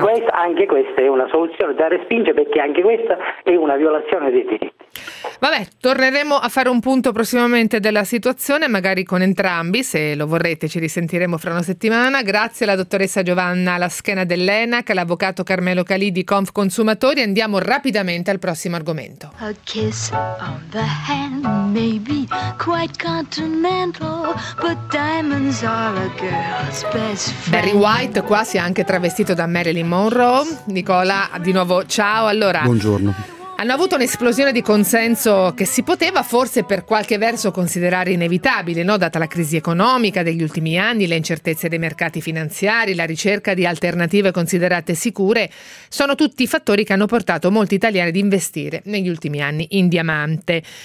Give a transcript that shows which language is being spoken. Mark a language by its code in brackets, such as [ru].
[it] Anche questa è una soluzione da respingere, perché anche questa è una violazione dei diritti. Vabbè, torneremo a fare un punto prossimamente della situazione, magari con entrambi, se lo vorrete ci risentiremo fra una settimana. Grazie alla dottoressa Giovanna Laschena dell'ENAC, all'avvocato Carmelo Calì di Conf Consumatori. Andiamo rapidamente al prossimo argomento. [en] A kiss on the hand may be quite continental, but diamonds are a girl's best friend. [it] Barry White qua si è anche travestito da Marilyn Monroe. Nicola, di nuovo ciao. Allora, buongiorno. Hanno avuto un'esplosione di consenso che si poteva forse per qualche verso considerare inevitabile, no? Data la crisi economica degli ultimi anni, le incertezze dei mercati finanziari, la ricerca di alternative considerate sicure, sono tutti fattori che hanno portato molti italiani ad investire negli ultimi anni in diamanti.